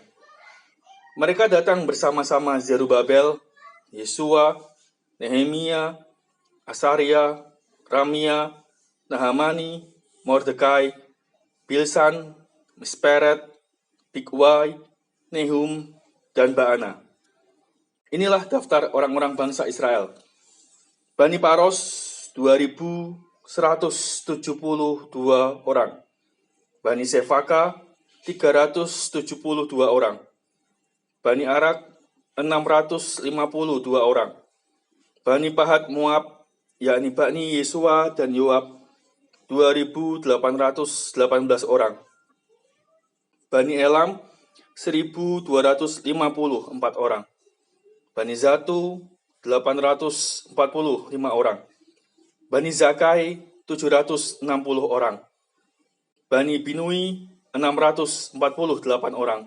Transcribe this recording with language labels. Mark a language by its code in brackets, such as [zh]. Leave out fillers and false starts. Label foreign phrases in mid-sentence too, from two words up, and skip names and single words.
[id] Mereka datang bersama-sama Zerubabel, Yesua, Nehemia, Asaria, Ramia, Nahamani, Mordekai, Bilsan, Misperet, Bigwai, Nehum, dan Baana. Inilah daftar orang-orang bangsa Israel. Bani Paros 2.172 orang. Bani Sefaka 372 orang. Bani Arak 652 orang. Bani Pahat Moab, yakni Bani Yesua dan Yoab 2.818 orang. Bani Elam 1.254 orang. Bani Zatu 845 orang. Bani Zakai 760 orang. Bani Binui 648 orang.